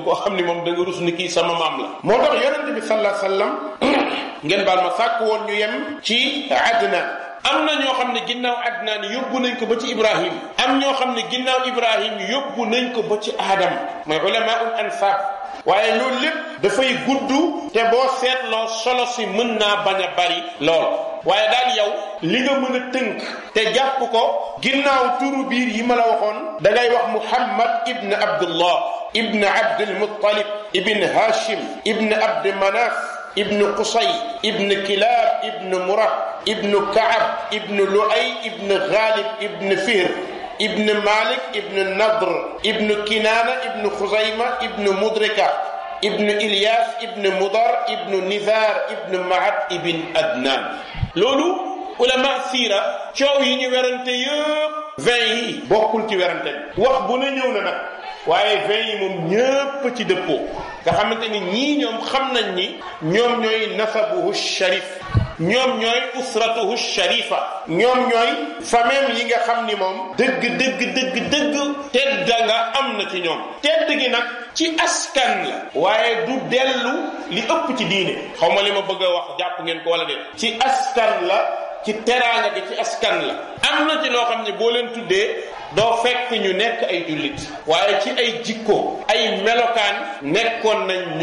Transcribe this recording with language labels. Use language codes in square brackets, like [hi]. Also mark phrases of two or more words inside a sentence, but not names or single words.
[wo] koo xam ne moom da nga rus ni kii sama maam la moo tax yonente bi [ar] صلى الله عليه وسلم [wo] ngeen baal ma sàkk woon ñu yem ci Adnaan am na ñoo xam ne ginnaaw Adnaan yóbbu nañ ko ba ci Ibrahim am ñoo xam ne ginnaaw Ibrahim yóbbu nañ ko ba ci Adam mooy [ar] علماء الأنساب [wo] waaye loolu lépp dafay gudd te boo seetloo solo si mën naa bañ a bari lool waaye daal yow li nga mën a tënk te jàpp ko ginnaaw turu biir yi ma la waxoon da ngay wax Muhammad ibn Abdullah ibn Abdul Muttalib ibn Hashim ibn Abd Manaf ibn Qusay ibn Kilab ibn Murad ibn Kaab ibn Luay ibn Ghalib ibn Fihr ibn Malik ibn Nadr ibn Kinana ibn Khuzayma ibn Mudrika ibn Ilyas ibn Mudar ibn Nizar ibn Ma'ad ibn Adnan loolu ulama siira coow yi ñu werante yëpp 20 yi bokkul ci werante bi wax bu ne ñëw na nag waaye 20 yi moom ñëpp ci dëppoo nga xamante ni ñii ñoom xam nañ ni ñoom ñooy [ar] نسبه شريف [wo] ñoom ñooy [ar] أسرته شريفة [wo] ñoom ñooy famille yi nga xam ni moom dëgg tedd nga am na ci ñoom tedd gi nag ci askan la waaye du dellu li ëpp ci diine xaw ma li ma bëgg a wax jàpp ngeen ko wala de ci askan la ci teraanga gi ci askan la am na ci loo xam ne boo leen tuddee doo fekk ñu nekk ay jullit waaye ci ay jikko ay melokaan nekkoon nañ